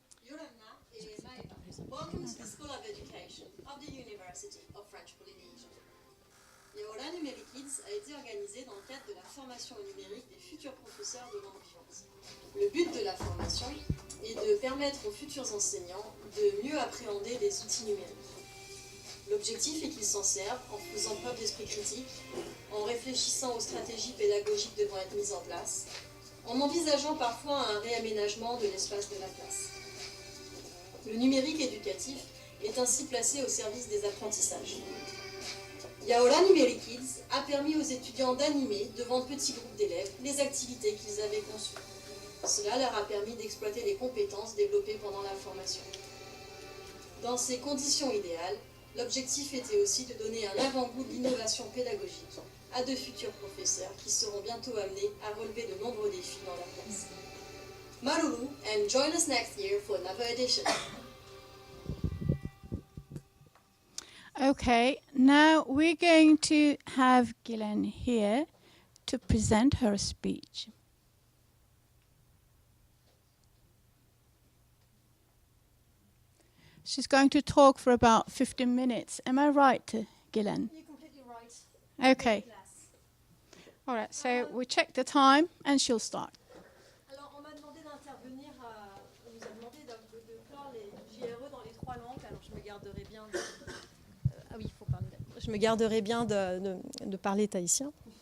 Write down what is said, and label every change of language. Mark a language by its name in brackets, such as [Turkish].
[English] Yorana et Maeva, welcome to the School of Education of the University of French Polynesia. [French] Yaola Numérique Kids a été organisé dans le cadre de la formation au numérique des futurs professeurs de langue vivante. Le but de la formation est de permettre aux futurs enseignants de mieux appréhender les outils numériques. L'objectif est qu'ils s'en servent en faisant preuve d'esprit critique, en réfléchissant aux stratégies pédagogiques devant être mises en place, en envisageant parfois un réaménagement de l'espace de la classe. Le numérique éducatif est ainsi placé au service des apprentissages. Yaola Numérique Kids a permis aux étudiants d'animer devant de petits groupes d'élèves les activités qu'ils avaient conçues. Cela leur a permis d'exploiter les compétences développées pendant la formation. Dans ces conditions idéales, l'objectif était aussi de donner un avant-goût de l'innovation pédagogique à de futurs professeurs qui seront bientôt amenés à relever de nombreux défis dans leur classe. [English] Marulu, and join us next year for another edition. Okay, now we're going to have Guylaine here to present her speech. She's going to talk for about 15 minutes. Am I right, Guylaine? You're completely right. Okay. All right, so we check the time and she'll start. [French] Alors, on m'a demandé d'intervenir, on nous a demandé de clore les JRE dans les 3 langues. Alors, je me garderai bien de... ah oui, il faut parler. Je me garderai bien de parler tahitien.